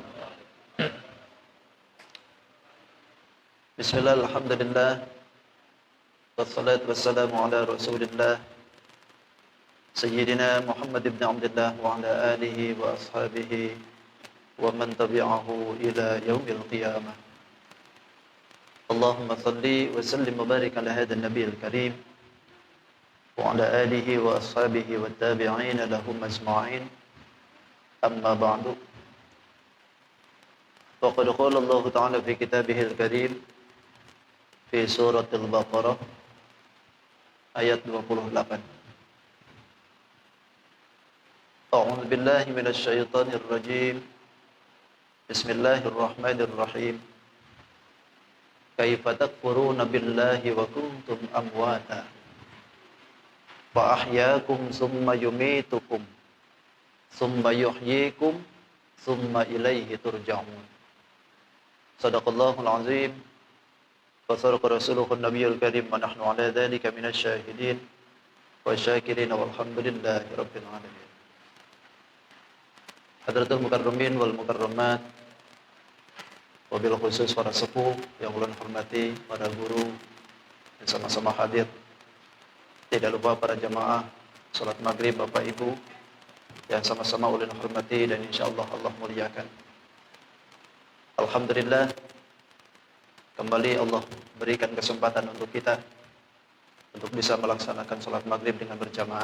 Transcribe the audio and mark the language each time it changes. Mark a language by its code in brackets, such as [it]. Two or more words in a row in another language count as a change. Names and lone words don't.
[ar] بسم الله، الحمد لله، والصلاة والسلام على رسول الله سيدنا محمد بن عبد الله وعلى آله وأصحابه ومن تبعه إلى يوم القيامة. اللهم صل وسلم وبارك على هذا النبي الكريم وعلى آله وأصحابه وتابعين لهم أجمعين. أما بعد. فقد قال الله تعالى في كتابه الكريم في سورة البقرة آية 28. أعوذ بالله من الشيطان الرجيم. بسم الله الرحمن الرحيم. كيف تكفرون بالله وكنتم أمواتا فأحياكم ثم يميتكم ثم يحييكم ثم إليه ترجعون. صدق الله العظيم وصدق رسوله النبي الكريم ونحن على ذلك من الشاهدين والشاكرين والحمد لله رب العالمين. حضرات المكرمين والمكرمات، وبالخصوص [id] para sepuh yang ulun hormati, para guru yang sama-sama hadir. Tidak lupa para jamaah salat maghrib Bapak Ibu yang sama-sama ulun hormati dan insyaallah Allah muliakan. Alhamdulillah, kembali Allah berikan kesempatan untuk kita untuk bisa melaksanakan salat maghrib dengan berjamaah.